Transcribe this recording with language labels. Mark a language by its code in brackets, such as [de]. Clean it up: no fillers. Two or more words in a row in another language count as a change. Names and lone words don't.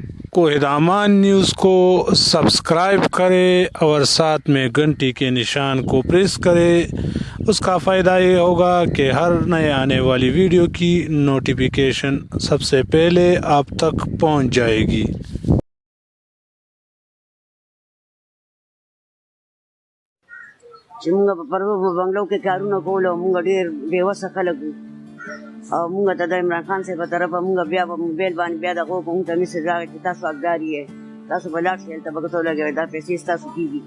[ur] کو ہدامان نیوز کو سبسکرائب کریں اور ساتھ میں گھنٹی کے نشان کو پریس کریں. اس کا فائدہ یہ ہوگا کہ ہر نئے آنے والی ویڈیو کی نوٹیفکیشن سب سے پہلے آپ تک پہنچ جائے گی. [ps] چې مونږ په پرو بنگلو کې کارونه کول او مونږ ډېر بېوسه خلک وو او مونږ ته د عمران خان صاحب په طرفه مونږ بیا په موبایل باندې بیا دغه وکړو، مونږ ته میسج راغی چې تاسو حقدار یې، تاسو به لاړ شئ هلته به ګوتو لګوئ، دا پیسې ستاسو کېږي.